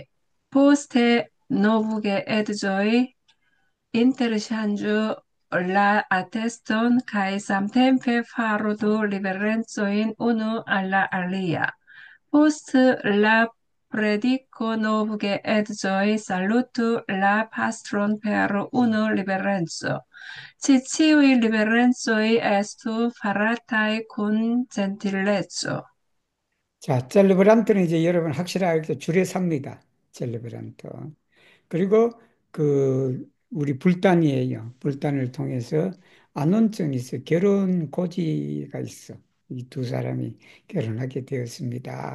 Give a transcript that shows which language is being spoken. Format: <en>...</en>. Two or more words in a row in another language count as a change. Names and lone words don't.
<eo>Poste novgeedzoj interŝanĝu la ateston kaj samtempe faru du reverencojn unu al la alia. Post la predico novgeedzoj salutu la pastron per unu reverenco. Ĉi ĉiuj reverencoj estu farataj kun ĝentileco.</eo> <ko>자, 셀레브란트는 이제 여러분 확실하게 줄여 삽니다. 셀레브란트. 그리고 우리 불단이에요. 불단을 통해서 안온증이 있어. 결혼 고지가 있어. 이 두 사람이 결혼하게 되었습니다.</ko>